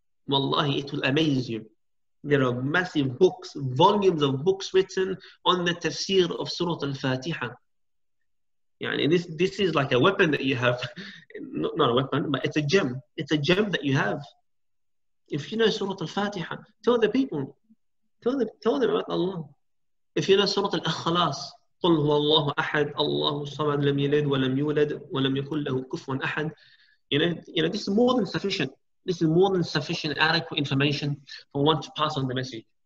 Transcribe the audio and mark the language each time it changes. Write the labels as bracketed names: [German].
[English] Wallahi, it will amaze you. There are massive books, volumes of books written on the tafsir of Surah Al-Fatiha. This is like a weapon that you have. Not a weapon, but it's a gem. It's a gem that you have. If you know Surah Al-Fatiha, tell the people. Tell them about Allah. If you know Surah Al-Ikhlas, [Arabic] قل هو الله أحد الله الصمد لم يلد ولم يولد ولم يكن له كفوا أحد. [English] This is more than sufficient. This is more than sufficient, adequate information for one to pass on the message.